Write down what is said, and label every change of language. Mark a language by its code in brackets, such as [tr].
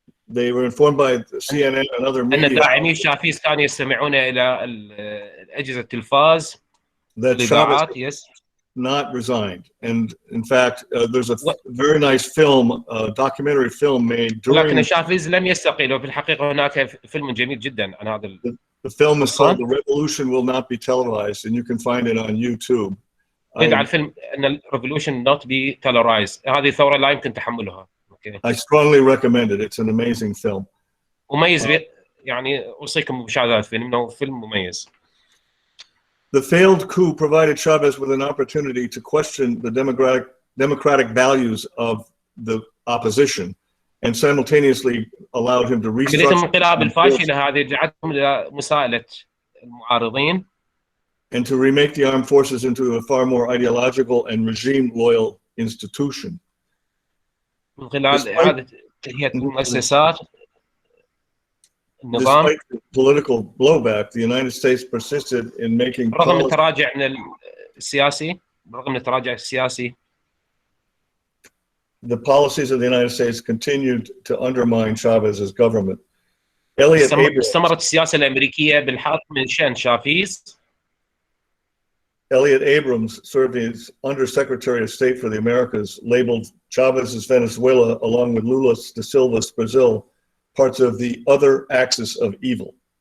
[en] They were informed by CNN and other media. [ar] أن داعمي شافيز كانوا يستمعون إلى أجهزة التلفاز. [en] That Chavez not resigned, and in fact, there's a very nice film, documentary film made during. [ar] لكن شافيز لم يستقيل، وفي الحقيقة هناك فيلم جميل جدا عن هذا. [en] The film is called "The Revolution Will Not Be Televised," and you can find it on YouTube. [ar] يدعى الفيلم أن الريفولوشن [en] not be televised. [ar] هذه ثورة لا يمكن تحملها. [en] I strongly recommend it. It's an amazing film. [ar] مميز يعني أوصيكم بمشاهدة الفيلم، إنه فيلم مميز. [en] The failed coup provided Chavez with an opportunity to question the democratic values of the opposition, and simultaneously allowed him to restructure. [ar] الانقلاب الفاشلة هذه جعلتهم لمساءلة المعارضين. [en] And to remake the armed forces into a far more ideological and regime-loyal institution. [ar] من خلال إعادة تهيئة المؤسسات النظام. [en] Despite the political blowback, the United States persisted in making. [ar] رغم التراجع من السياسي، رغم التراجع السياسي. [en] The policies of the United States continued to undermine Chavez's government. [ar] استمرت السياسة الأمريكية بالحث من شأن شافيز. [en] Elliot Abrams, served as Undersecretary of State for the Americas, labeled Chavez's Venezuela, along with Lula da Silva's Brazil, parts of the other axis of evil.